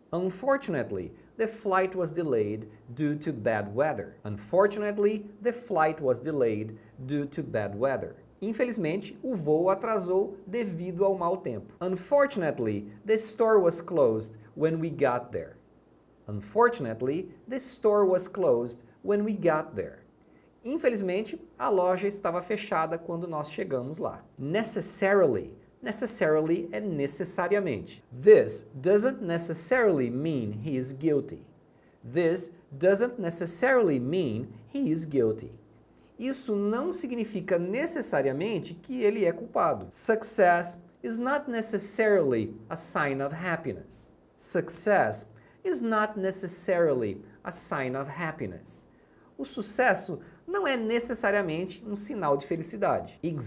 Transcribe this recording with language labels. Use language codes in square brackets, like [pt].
[en] Unfortunately, the flight was delayed due to bad weather. Unfortunately, the flight was delayed due to bad weather. [pt] Infelizmente, o voo atrasou devido ao mau tempo. [en] Unfortunately, the store was closed when we got there. Unfortunately, the store was closed when we got there. [pt] Infelizmente, a loja estava fechada quando nós chegamos lá. Necessarily é necessariamente. [en] This doesn't necessarily mean he is guilty. This doesn't necessarily mean he is guilty. [pt] Isso não significa necessariamente que ele é culpado. [en] Success is not necessarily a sign of happiness. Success is not necessarily a sign of happiness. [pt] O sucesso não é necessariamente um sinal de felicidade.